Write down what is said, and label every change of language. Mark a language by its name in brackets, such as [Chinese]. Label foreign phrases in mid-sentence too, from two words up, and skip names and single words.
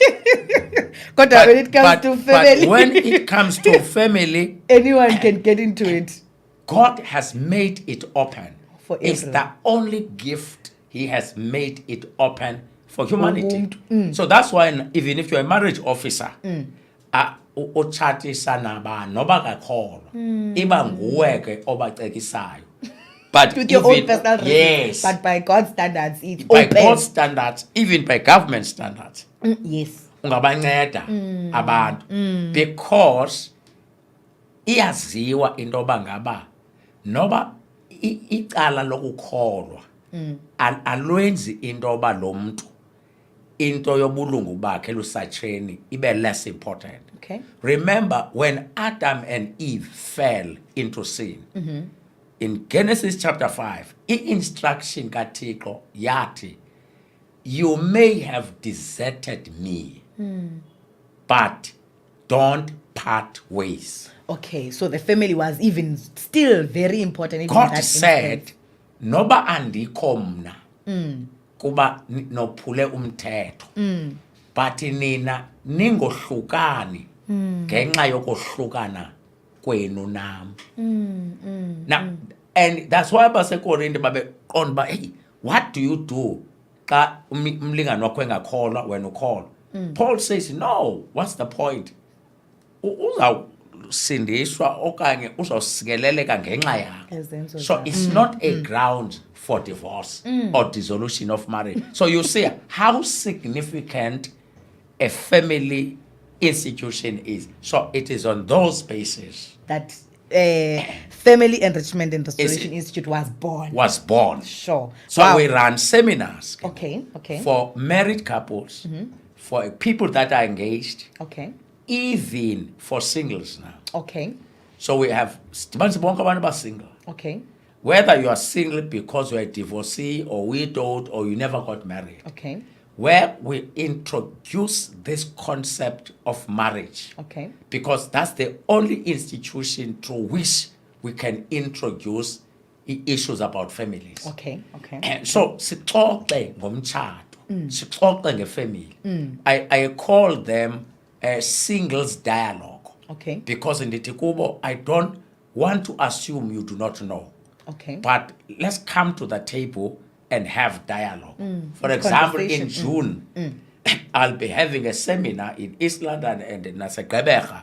[English] But when it comes to family, But when it comes to family, anyone can get into it. God has made it open. For It's everyone. the only gift He has made it open for humanity. [Xhosa] umuntu. [English] So that's why even if you're a marriage officer, [Xhosa] utshatisa nabani noba kakholwa, iba nguwe ke obacekisayo. [English] But With your own even- personal reasons. yes, But by God's standards, it's by open. God's standards, even by government standards, Yes. [Xhosa] ungabanceda abantu because iyaziwa into yoba ngaba noba icala lokukholwa alwenzi into yoba lo mntu into yobulungu bakhe lusatsheni ibe [English] less important. Okay. Remember when Adam and Eve fell into sin, in Genesis chapter 5, instruction [Xhosa] kaThixo yathi, [English] you may have deserted me, but don't part ways. Okay. So the family was even still very important. Even in God that said, instance. [Xhosa] noba andikho mna kuba nophule umthetho, but nina ningohlukani ngenxa yokohlukana kwenu nam. [English] Now, and that's why [Xhosa] abasekorinte babeqonda uba, [English] hey, what do you do [Xhosa] xa umlingane wakho engakholwa wena ukholwa? [English] Paul says, no, what's the point? [Xhosa] Uzawusindiswa okanye uzawusikeleleka ngenxa yakho. Ezenzo [English] So [Xhosa] zakho. [English] it's not a ground for divorce or dissolution of marriage. So you see how significant a family institution is. So it is on those bases That Family Enrichment and Restoration Institute was born. was born. Sure. So Wow. we run seminars Okay. Okay. for married couples, for people that are engaged, Okay. even for singles now. Okay. So we have [Xhosa] bonke abantu [English] single. Okay. Whether you are single because you are a divorcee or widowed or you never got married, Okay. where we introduce this concept of marriage, Okay. because that's the only institution through which we can introduce issues about families. Okay. [Xhosa] So sixoxe ngomtshato, sixoxe ngefamily. [English] I call them singles dialogue. Okay. Because in the Tikubo, I don't want to assume you do not know. Okay. But let's come to the table and have dialogue. For example, in June, I'll be having a seminar in East London and in Nasegabeja.